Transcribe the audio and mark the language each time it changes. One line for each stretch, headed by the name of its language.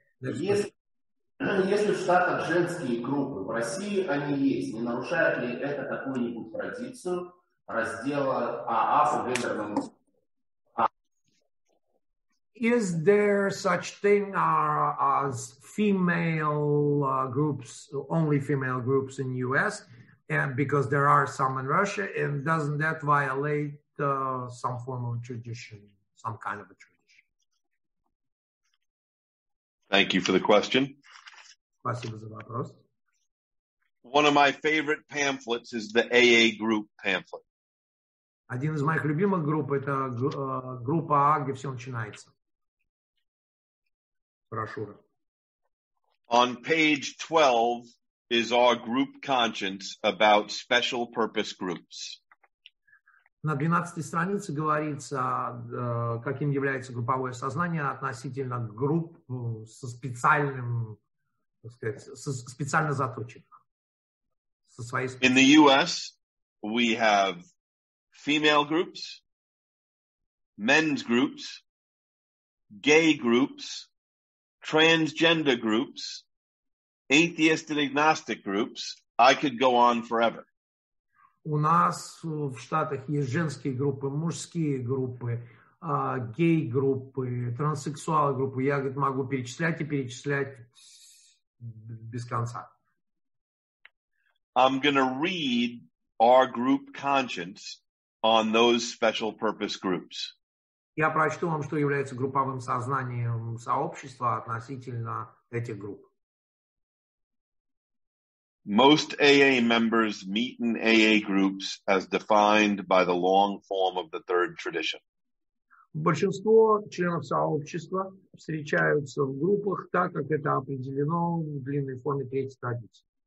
Russian: Если в Штатах женские группы, в России они есть, не нарушает ли это какую-нибудь традицию раздела АА по гендерному?
English: Is there such thing as female groups, only female groups in U.S., and because there are some in Russia, and doesn't that violate some form of tradition, some kind of a tradition? Thank you for the question.
Russian: Спасибо за вопрос.
English: One of my favorite pamphlets is the AA group pamphlet.
Russian: Один из моих любимых групп – это группа А, где все начинается. Брошюра.
English: On page 12 is our group conscience about special purpose groups.
Russian: На 12-й странице говорится, каким является групповое сознание относительно групп со специальным, так сказать, специально заточенных. Со своей
English: In the U.S., we have female groups, men's groups, gay groups, transgender groups, atheist and agnostic groups. I could go on forever.
Russian: У нас в Штатах есть женские группы, мужские группы, гей-группы, транссексуал-группы. Я, говорит, могу перечислять и перечислять без конца.
English: I'm going to read our group conscience on those special purpose groups.
Russian: Я прочту вам, что является групповым сознанием сообщества относительно этих групп.
English: Most AA members meet in AA groups as defined by the long form of the third tradition.
Russian: Большинство членов сообщества встречаются в группах так, как это определено в длинной форме третьей традиции.